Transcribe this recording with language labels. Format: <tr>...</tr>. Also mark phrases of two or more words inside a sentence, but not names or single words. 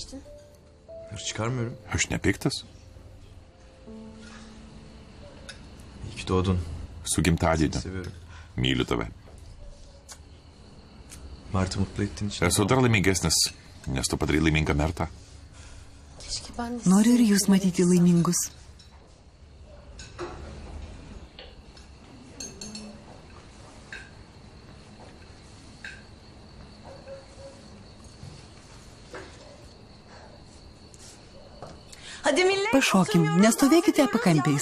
<tr>Hırs çıkarmıyorum.</tr> <lt>Aš nepiktas.</lt> <tr>İyi ki doğdun.</tr> <lt>Su gimtadieniu.</lt> <tr>Seviyorum.</tr> <lt>Myliu tave.</lt> <tr>Mart'ı mutlu ettiğin için.</tr> <lt>Esu dar laimingesnis, nes tu padarai laimingą Mertą. Noriu ir jūs matyti laimingus.</lt> <tr>Hadi millet.</tr> <lt>Pašokim, nestovėkite pakampiais.</lt>